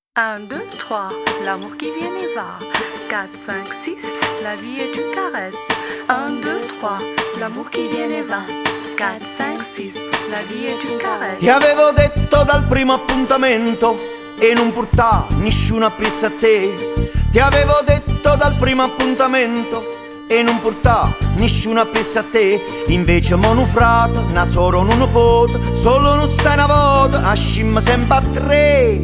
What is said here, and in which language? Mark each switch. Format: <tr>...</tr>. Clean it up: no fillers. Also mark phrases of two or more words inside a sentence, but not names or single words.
<fr>1, 2, 3, l'amour qui vient et va. 4, 5, 6, la vie est une caresse. 1, 2, 3, l'amour qui vient et va. 4, 5, 6, la vie est une caresse.</fr> <it>Ti avevo detto dal primo appuntamento e non portà nessuno appresso a te. Ti avevo detto dal primo appuntamento e non portà nessuno appresso a te. Invece mo' nu frate, una soro, un nipote, solo non stai una volta, ascimma sempre a tre.</it>